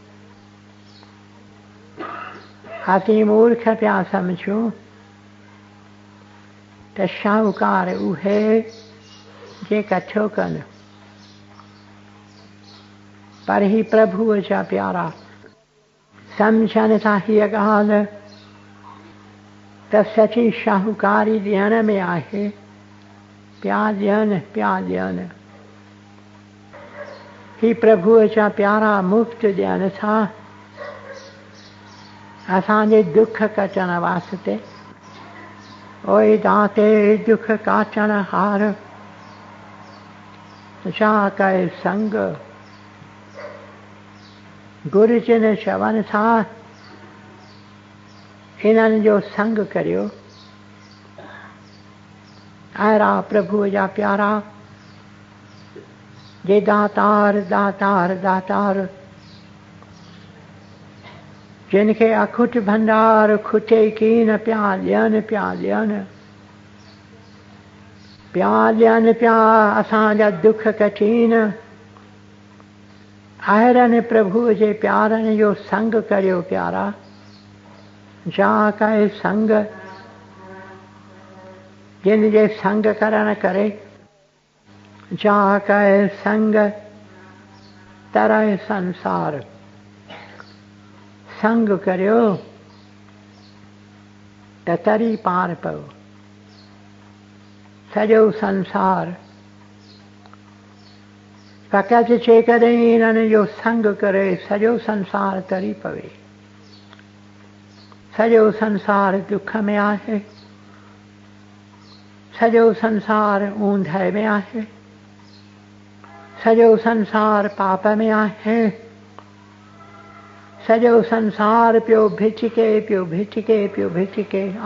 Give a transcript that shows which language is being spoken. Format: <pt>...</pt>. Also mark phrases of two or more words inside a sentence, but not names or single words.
<sd>असीं मूर्ख पिया सम्झूं त शाहूकार उहे जे कठो कनि, पर ही प्रभुअ जा प्यारा सम्झनि था हीअ ॻाल्हि त सची शाहूकारी ॾियण में आहे। प्यार ॾियनि। ही प्रभुअ जा प्यारा मुफ़्त ॾियनि था असांजे दुख कटण वास्ते।</sd> <pa>ओए दाते दुख काटण हार, जा कए संग।</pa> <sd>गुरुजन चवनि था इन्हनि जो संग करियो। अहिड़ा प्रभुअ जा प्यारा जे दातार दातार दातार, जिन खे अखुट भंडार खुटे कीन पिया ॾियनि पिया असांजा दुख कठीन। अहिड़नि प्रभुअ जे प्यारनि जो संग करियो प्यारा। जा कहे संग, जिन जे संग करण करे जाकर संग तरह संसार। संग करियो त तरी पार पओ। सॼो संसार फ़क़ति जेकॾहिं इन्हनि जो संग करे सॼो संसार तरी पवे। सॼो संसार दुख में आहे, सॼो संसार ऊंधहि में आहे, सॼो संसार पाप में आहे, सॼो संसार पियो भिटिके पियो भिटिके पियो भिटिके।</sd>